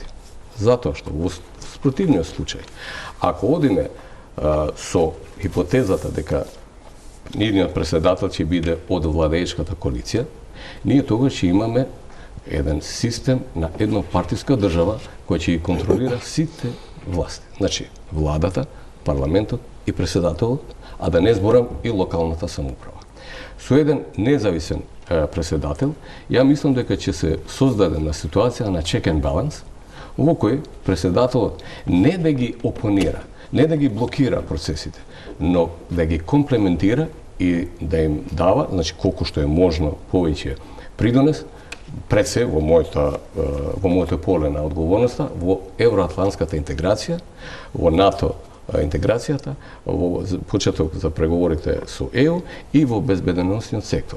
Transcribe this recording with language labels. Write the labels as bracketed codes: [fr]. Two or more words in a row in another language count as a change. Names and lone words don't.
[mk] Затоа што во спротивниот случај, ако одиме со хипотезата дека нивниот председател ќе биде од владеечката коалиција, ние тогаш ќе имаме еден систем на еднопартиска држава која ќе ги контролира сите власти. Значи, владата, парламентот и председателот, а да не зборам и локалната самоуправа. Со еден независен председател, ја мислам дека ќе се создаде на ситуација на [en] check and balance, [mk] во кој председателот не да ги опонира, не да ги блокира процесите, но да ги комплементира и да им дава, значи колку што е можно повеќе придонес, пред се во моето поле на одговорноста, во евроатлантската интеграција, во НАТО интеграцијата, во почеток за преговорите со ЕУ и во безбедносниот сектор.